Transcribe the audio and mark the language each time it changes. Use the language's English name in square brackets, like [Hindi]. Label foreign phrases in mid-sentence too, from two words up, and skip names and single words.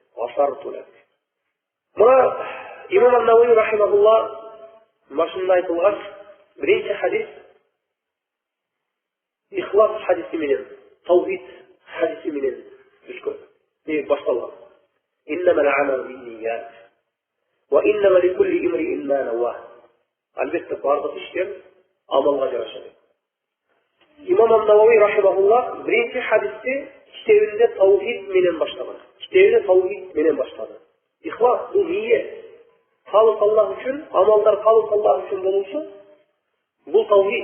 [Kyrgyz] Мына имам ан-Навави рахимахулла башында айтылган биринчи хадис ихлас хадиси менен, таухид хадиси менен түшкөн. Башталган. [Arabic] إنما الأعمال بالنيات وإنما لكل امرئ ما نوى. [Kyrgyz] Албетте бардык иштер амалга жараша. Имам ан-Навави рахимахулла биринчи хадисти китебинде таухид менен баштаган. Китебинде таухид менен баштады. Ихлас бул ниет. Халыс Аллах үчүн, амалдар халыс Аллах үчүн болушу бул таухид.